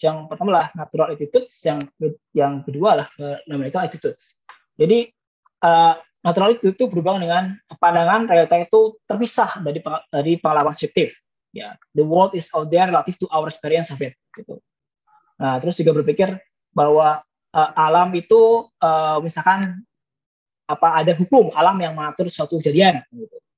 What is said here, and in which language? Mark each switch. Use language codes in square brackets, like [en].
[id] Yang pertama lah natural attitudes, yang kedua lah numerical attitudes. Jadi natural itu berhubungan dengan pandangan realita itu terpisah dari pengalaman subjektif. [en] Ya, the world is out there relative to our experience of it. [id] Gitu. Nah, terus juga berpikir bahwa alam itu misalkan ada hukum alam yang mengatur suatu kejadian. Gitu.